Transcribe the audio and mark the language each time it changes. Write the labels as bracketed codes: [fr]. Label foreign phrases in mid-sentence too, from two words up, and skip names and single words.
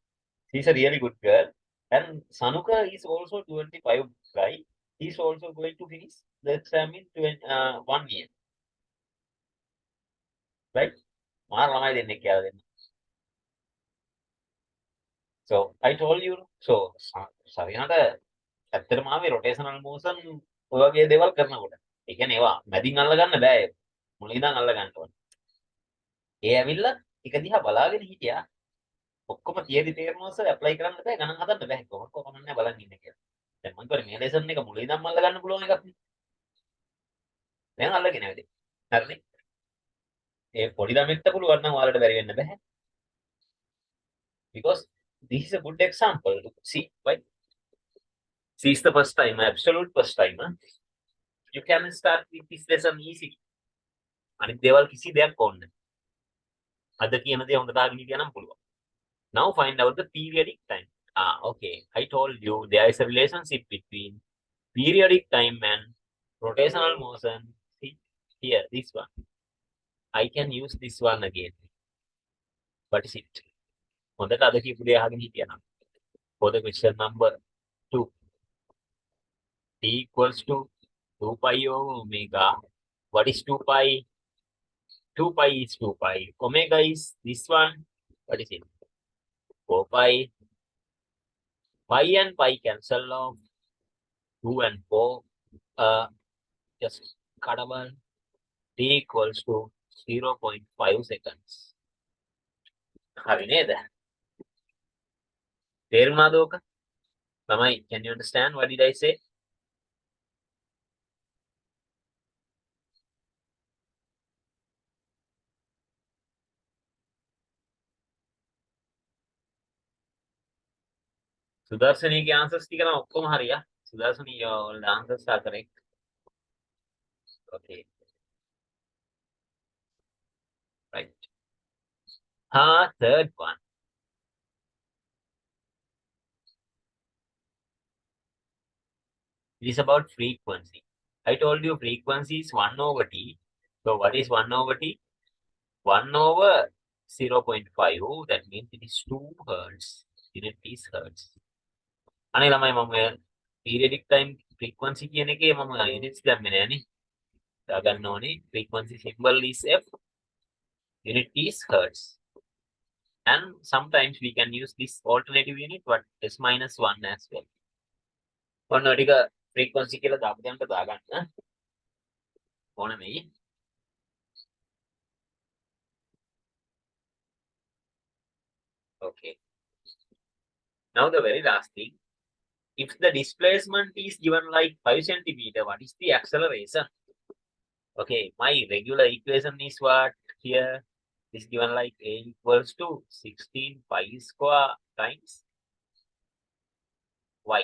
[en] She's a really good girl. And Sanuka is also 25 guy. He's also going to finish the exam in 1 year. Right? So I told you, so Sarina [si] ඇත්තටම ආවේ [en] rotational motion [si] ඔය වගේ දේවල් කරනකොට. ඒ කියන්නේ ඒවා මැදින් අල්ල ගන්න බෑ. මුලින් ඉඳන් අල්ල ගන්න ඕනේ. ඒ ඇවිල්ලා එක දිහා බලාගෙන හිටියා. ඔක්කොම තියරි තේරෙනවා සර් ඇප්ලයි කරන්න බෑ ගණන් හදන්න බෑ. කොහොමද නැහැ බලන් ඉන්නේ කියලා. දැන් මම කිව්වා මේ ලෙසන් එක මුලින් ඉඳන් අල්ල ගන්න පුළුවන් එකක් නේ. දැන් අල්ලගෙන වැඩි. හරිනේ. ඒ පොඩි ළමෙක්ට පුළුවන් නම් ඔයාලට බැරි වෙන්න බෑ. [en] Because this is a good example to see, right? See, is the first time, absolute first time. Huh? You can start with this lesson easy. [si] අනිත් දේවල් කිසි දෙයක් ඕනේ නැහැ. අද කියන දේ හොඳට අහගෙන හිටියා නම් පුළුවන්. [en] Now find out the periodic time. Okay. I told you there is a relationship between periodic time and rotational motion. See here, this one. I can use this one again. What is it? [si] හොඳට අද කියපු දේ අහගෙන හිටියා නම්. [en] For the question number 2. T equals to 2 pi over omega. What is 2 pi? 2 pi is 2 pi. Omega is this one. What is it? 4 pi. Pi and pi cancel off. 2 and 4. Just cut over. T equals to 0.5 seconds. [si] හරි නේද? තේරුණාද ඕක? ළමයි, [en] can you understand what did I say? [si] සුදර්ශනීගේ answers ටික නම් ඔක්කොම හරියා. [en] සුදර්ශනී your answers are correct. Okay. Right. Third one. It is about frequency. I told you frequency is 1 over T. So what is 1 over T? 1 over 0.5. Oh, that means it is 2 hertz. Unit is hertz. [si] අනේ ළමයි මම [en] periodic time frequency [si] කියන එකේ මම units දැම්මේ නෑනේ. දාගන්න ඕනේ. [en] Frequency symbol is F. Unit is hertz. And sometimes we can use this alternative unit, but S minus 1 as well. [si] ඔන්න ටික frequency කියලා දාපු දෙන්නට දාගන්න. ඕන මෙයි. [en] Okay. Now the very last thing. If the displacement is given like 5 centimeter, what is the acceleration? Okay, my regular equation is what here is given like a equals to 16 pi square times y.